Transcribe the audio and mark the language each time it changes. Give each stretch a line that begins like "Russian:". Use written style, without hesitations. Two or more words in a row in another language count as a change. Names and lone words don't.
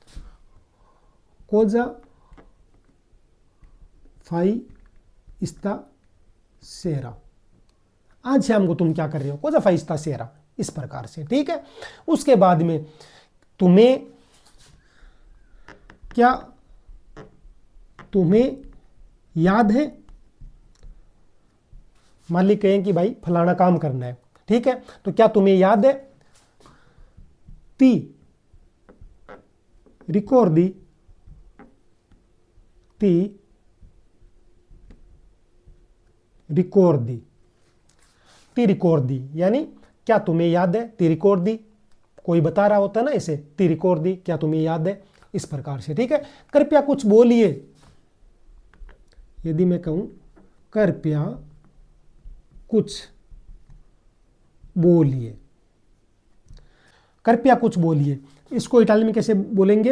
Italian: cosa fai questa sera,
Hindi: आज शाम को तुम क्या कर रहे हो,
Italian: cosa fai questa sera,
Hindi: इस प्रकार से। ठीक है, उसके बाद में तुम्हें क्या, तुम्हें याद है, मालिक कहें कि भाई फलाना काम करना है। ठीक है, तो क्या तुम्हें याद है,
Italian: ti ricordi, ti ricordi, ti ricordi
Hindi: यानी क्या तुम्हें याद है,
Italian: ti ricordi
Hindi: कोई बता रहा होता है ना, इसे
Italian: ti ricordi,
Hindi: क्या तुम्हें याद है, इस प्रकार से। ठीक है, कृपया कुछ बोलिए, यदि मैं कहूं कृपया कुछ बोलिए, कृपया कुछ बोलिए, इसको इटालियन में कैसे बोलेंगे?